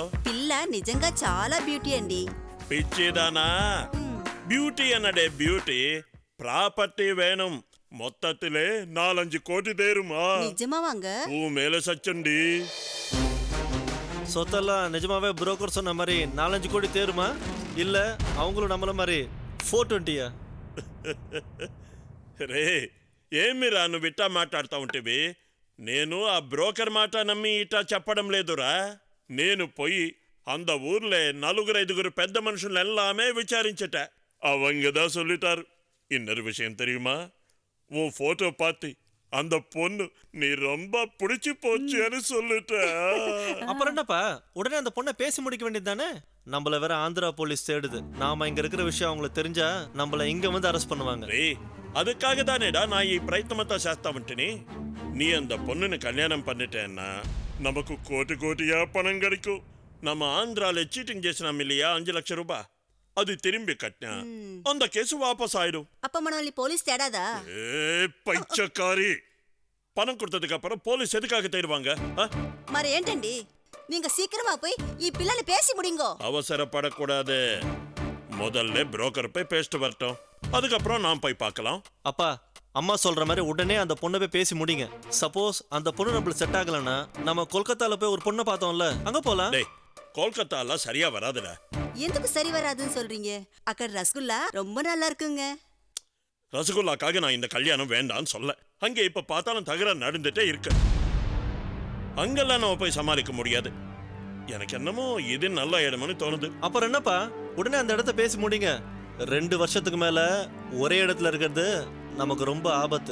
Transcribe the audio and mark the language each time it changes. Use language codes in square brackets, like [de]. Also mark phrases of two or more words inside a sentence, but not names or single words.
[te] పిల్ల నిజంగా చాలా బ్యూటీ అండి. పిచ్చిదానా, బ్యూటీ అన్నడే బ్యూటీ, [ta] ப்ராப்பர்ட்டி வேணும், மொத்தத்திலே 4-5 கோடி தேருமா? நிஜமாவாங்க? மேல சச்சண்டி. சொத்தெல்லாம் நிஜமாவே புரோக்கர் சொன்ன மாதிரி 4-5 கோடி தேருமா? இல்ல அவங்களும் நம்மள மாதிரி 420? [te] రే ఏమిరా నువ్వు ఇట్టా మాట్లాడుతూ ఉంటేవి? నేను ఆ బ్రోకర్ మాట నమ్మి ఇట్టా చెప్పడం లేదురా. నేను పోయి [ta] அந்த ஊர்ல 4-5 பெத்த மனுஷன் எல்லாமே விசாரிச்சுட்டேன். அவங்கதான் சொல்லிட்டாரு. இன்னொரு விஷயம் தெரியுமா? உன் போட்டோ பார்த்து அந்த பொண்ணு நீ ரொம்ப பிடிச்சு போச்சுன்னு சொல்லிட்ட. அப்புறம் என்னப்பா, உடனே அந்த பொண்ணை பேசி முடிக்க வேண்டியது தானே? நம்மள வேற ஆந்திரா போலீஸ் தேடுது. நாம இங்க இருக்கிற விஷயம் அவங்களுக்கு தெரிஞ்சா நம்மள இங்க வந்து அரெஸ்ட் பண்ணுவாங்க. அதுக்காக தானேடா நான் [te] ఈ ప్రయత్నమంతా చేస్తా ఉంటేని. [ta] நீ அந்த பொண்ணுன்னு கல்யாணம் பண்ணிட்டேன்னா நமக்கு கோடி கோடியா பணம் கிடைக்கும். நம்ம ஆந்திரால சீட்டிங் చేసినాం இல்லையா 5 லட்சம் ரூபாய், அது திரும்பி கட்டினா அந்த கேஸ் வாபஸ் ஆயிடும். [te] அப்ப మనల్ని పోలీస్ తేడాదా? [ta] பைச்சக்காரி, பணம் கொடுத்ததுக்கு அப்புறம் போலீஸ் எதுக்காக தேடுவாங்க? [te] మరి ఏంటండి, [ta] நீங்க சீக்கிரமா போய் [te] ఈ పిల్లని [ta] பேசி முடிங்கோ. அவசரப்படக்கூடாது, முதல்ல புரோக்கர் போய் பேசிட்டு வரட்டும், அதுக்கப்புறம் நான் போய் பார்க்கலாம். அப்பா, அம்மா சொல்ற மாதிரி உடனே அந்த பொண்ணை போய் பேசி முடிங்க. சப்போஸ் அந்த பொண்ணு நம்மளுக்கு செட் ஆகலன்னா நம்ம கொல்கத்தால போய் ஒரு பொண்ணை பார்த்தோம்ல, அங்க போலாம். கோல்கத்தால சரியா வராதுடா. [te] ఎందుకు సరి వరాదుன்னு சொல்றீங்க? అక్కడ రసగుల్లా [ta] ரொம்ப நல்லா இருக்குங்க. ரசகுல்லாக்காக நான் இந்த கல்யாணம் வேண்டான்னு சொல்ல. அங்கே இப்ப பார்த்தாலும் தகராறு நடந்துட்டே இருக்கு. அங்கெல்லாம் நம்ம போய் சமாளிக்க முடியாது. எனக்கு என்னமோ இது நல்ல இடம்னு தோணுது. அப்புறம் என்னப்பா, உடனே அந்த இடத்த பேசி முடிங்க. 2 வருஷத்துக்கு மேல ஒரே இடத்துல இருக்கிறது நமக்கு ரொம்ப ஆபத்து.